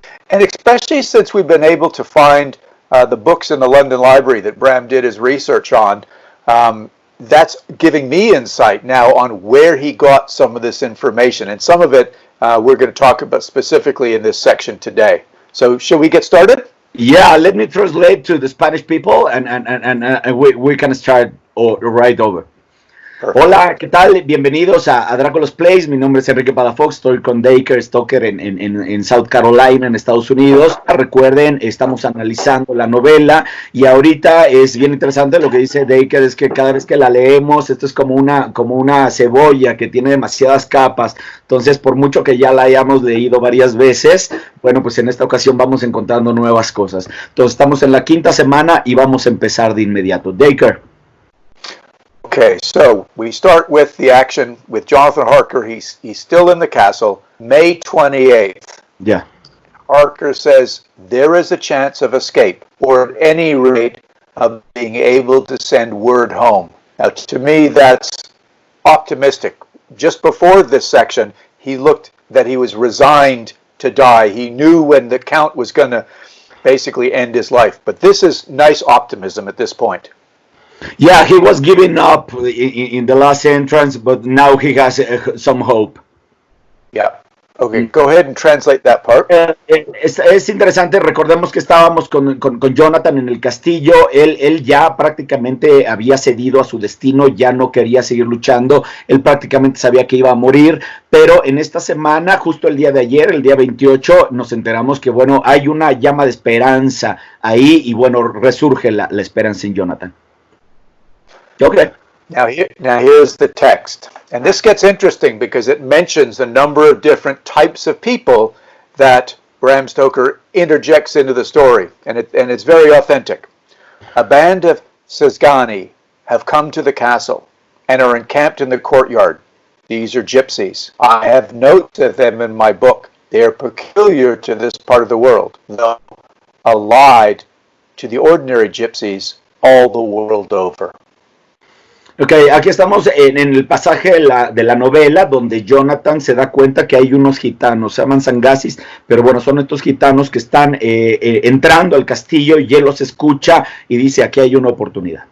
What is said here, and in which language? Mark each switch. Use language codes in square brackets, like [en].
[en] And especially since we've been able to find the books in the London Library that Bram did his research on, that's giving me insight now on where he got some of this information, and some of it we're going to talk about specifically in this section today. So shall we get started? Yeah, let me translate to the Spanish people and we can start right over. Perfect. [es] Hola, ¿qué tal? Bienvenidos a Drácula's Place. Mi nombre es Enrique Palafox. Estoy con Dacre Stoker en South Carolina, en Estados Unidos. Recuerden, estamos analizando la novela y ahorita es bien interesante lo que dice Dacre, es que cada vez que la leemos, esto es como una cebolla que tiene demasiadas capas. Entonces, por mucho que ya la hayamos leído varias veces, bueno, pues en esta ocasión vamos encontrando nuevas cosas. Entonces, estamos en la quinta semana y vamos a empezar de inmediato. Dacre. [en] Okay, so we start with the action with Jonathan Harker. He's still in the castle, May 28th. Yeah. Harker says there is a chance of escape, or at any rate of being able to send word home. Now, to me, that's optimistic. Just before this section, he looked that he was resigned to die. He knew when the Count was going to basically end his life. But this is nice optimism at this point. Yeah, he was giving up in the last entrance, but now he has some hope. Yeah. Okay, go ahead and translate that part. [es] Es interesante, recordemos que estábamos con Jonathan en el castillo, él ya prácticamente había cedido a su destino, ya no quería seguir luchando, él prácticamente sabía que iba a morir, pero en esta semana, justo el día de ayer, el día 28, nos enteramos que, bueno, hay una llama de esperanza ahí y, bueno, resurge la esperanza en Jonathan. [en] Okay. Now here's the text. And this gets interesting because it mentions a number of different types of people that Bram Stoker interjects into the story. And it's very authentic. A band of Sezgani have come to the castle and are encamped in the courtyard. These are gypsies. I have notes of them in my book. They are peculiar to this part of the world, though allied to the ordinary gypsies all the world over. [es] Ok, aquí estamos en el pasaje de la novela donde Jonathan se da cuenta que hay unos gitanos, se llaman sangasis, pero bueno, son estos gitanos que están entrando al castillo y él los escucha y dice, aquí hay una oportunidad.